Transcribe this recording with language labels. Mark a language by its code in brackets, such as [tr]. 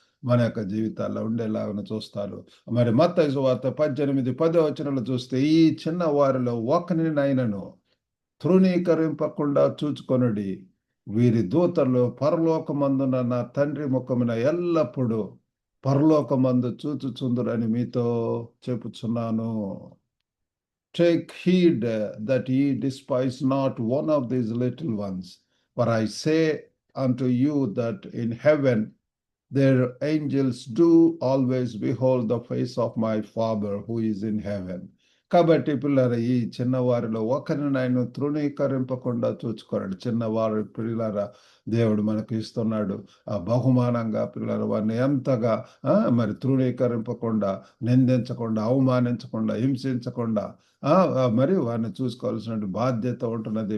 [te] మన యొక్క జీవితాల్లో ఉండేలాగా చూస్తారు. మరి మత్తయి సువార్త 18:10 చూస్తే ఈ చిన్న వారిలో ఒకరినైనను తృణీకరింపకుండా చూచుకొనుడి. వీరి దూతలు పరలోకమందున నా తండ్రి ముఖమున ఎల్లప్పుడూ పరలోకమందు చూచుచుందురని మీతో చెప్పుచున్నాను. [en] Take heed that ye despise not one of these little ones. For I say unto you that in heaven their angels do always behold the face of my Father who is in heaven. [te] కాబట్టి పిల్లల ఈ చిన్నవారిలో ఒకరిని ఆయన తృణీకరింపకుండా చూచుకోరండి. చిన్నవారి పిల్లల దేవుడు మనకు ఇస్తున్నాడు ఆ బహుమానంగా పిల్లల వారిని ఎంతగా మరి తృణీకరింపకుండా, నిందించకుండా, అవమానించకుండా, హింసించకుండా మరి వారిని చూసుకోవాల్సిన బాధ్యత ఉంటున్నది.